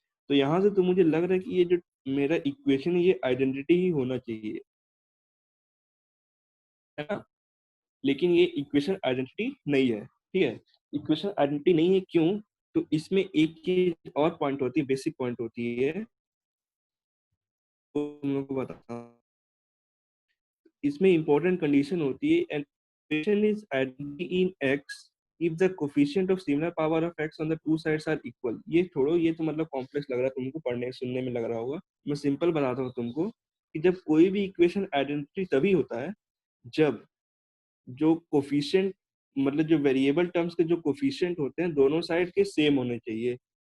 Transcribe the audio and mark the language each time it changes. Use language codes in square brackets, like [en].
[hi] तो यहाँ से तो मुझे लग रहा है कि ये जो मेरा इक्वेशन है ये आइडेंटिटी ही होना चाहिए, है ना। लेकिन ये इक्वेशन आइडेंटिटी नहीं है, ठीक है। इक्वेशन आइडेंटिटी नहीं है क्यों? तो इसमें एक चीज और पॉइंट होती है, बेसिक पॉइंट होती है, तो हम लोग को बताता हूँ। इसमें इंपॉर्टेंट कंडीशन होती है, [en] And equation is identity in x if the coefficient of similar power of x on the two sides are equal। [hi] ये छोड़ो, ये तो मतलब कॉम्प्लेक्स लग रहा है तुमको, पढ़ने सुनने में लग रहा होगा। मैं सिंपल बताता हूँ तुमको कि जब कोई भी इक्वेशन आइडेंटिटी तभी होता है जब जो कोफिशिएंट, मतलब जो वेरिएबल टर्म्स के जो कोफिशिएंट होते हैं दोनों साइड के सेम होने चाहिए।